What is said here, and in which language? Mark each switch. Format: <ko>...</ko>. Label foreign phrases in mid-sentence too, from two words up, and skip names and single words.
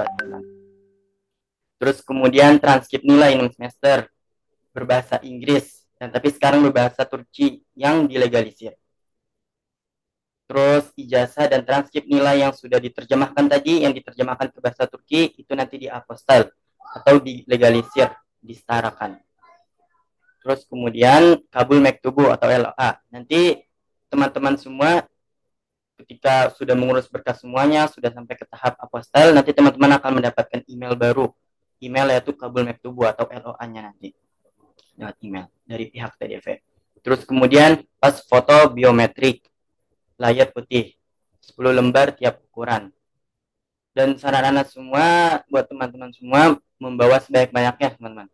<id>Terus kemudian transkrip nilai 6 semester berbahasa Inggris, dan tapi sekarang berbahasa Turki yang dilegalisir. Terus ijazah dan transkrip nilai yang sudah diterjemahkan tadi, yang diterjemahkan ke bahasa Turki, itu nanti diapostyle atau dilegalisir, disetarakan. Terus kemudian</id> <tr>kabul mektubu</tr> <id>atau LOA. Nanti teman-teman semua ketika sudah mengurus berkas semuanya, sudah sampai ke tahap apostyle, nanti teman-teman akan mendapatkan email baru. Email yaitu</id> <tr>kabul mektubu</tr> <id>atau LOA-nya nanti. Lewat email dari pihak TDV. Terus kemudian pas foto biometrik, layar putih, 10 lembar tiap ukuran. Dan saran anak semua, buat teman-teman semua, membawa sebanyak-banyaknya, teman-teman.</id>